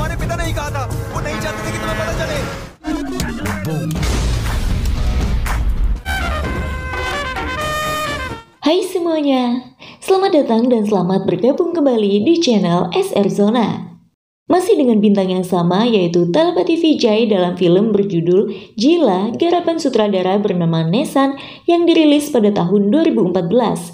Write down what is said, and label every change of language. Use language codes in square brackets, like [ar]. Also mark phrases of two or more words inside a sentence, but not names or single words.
[hi] पैदा नहीं कहा था, वो नहीं चाहते थे कि तुम्हें पता चले। [id] Hai semuanya, selamat datang dan selamat bergabung kembali di channel SR Zona. Masih dengan bintang yang sama yaitu Telepati Vijay dalam film berjudul Jila garapan sutradara bernama Nesan yang dirilis pada tahun 2014.